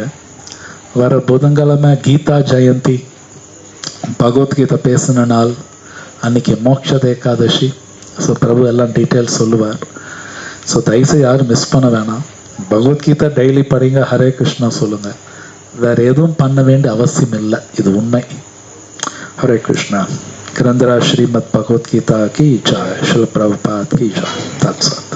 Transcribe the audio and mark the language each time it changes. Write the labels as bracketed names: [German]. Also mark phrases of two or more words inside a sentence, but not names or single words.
[Tamil] வர புதன்கிழமை கீதா ஜெயந்தி, பகவத்கீதை பேசின நாள் அன்னைக்கு மோட்ச ஏகாதசி. ஸோ பிரபு எல்லாம் டீட்டெயில்ஸ் சொல்லுவார். ஸோ தயவுசெய்து யாரும் மிஸ் பண்ண வேணாம். பகவத்கீதை டெய்லி படிங்க, ஹரே கிருஷ்ணா சொல்லுங்க. வேற எதுவும் பண்ண வேண்டிய அவசியம் இல்லை, இது உண்மை. [Hindi] हरे कृष्णा. ग्रंथराज श्रीमद् भगवत गीता की जय. श्रील प्रभुपाद की जय. तत्सत.